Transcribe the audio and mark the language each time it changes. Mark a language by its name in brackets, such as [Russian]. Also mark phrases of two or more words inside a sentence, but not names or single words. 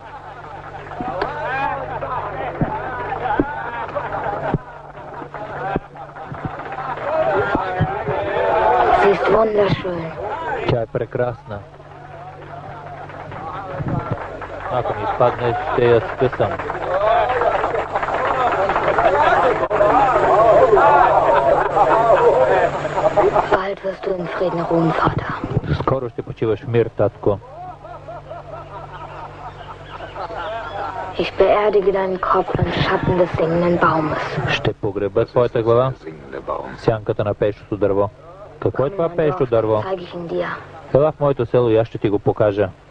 [Bulgarian] Тя е прекрасна. Ако ми изпадне, ще я скъсам. [German] Bald wirst du in Frieden ruhen, Vater. [Bulgarian] Скоро ще почиваш в мир, татко. [German] Ich beerdige deinen Kopf im Schatten des singenden Baumes. [Bulgarian] Ще погреба твоята глава в сянката на пеещото дърво. Какво е това пеещо дърво? Ела в моето село и аз ще ти го покажа.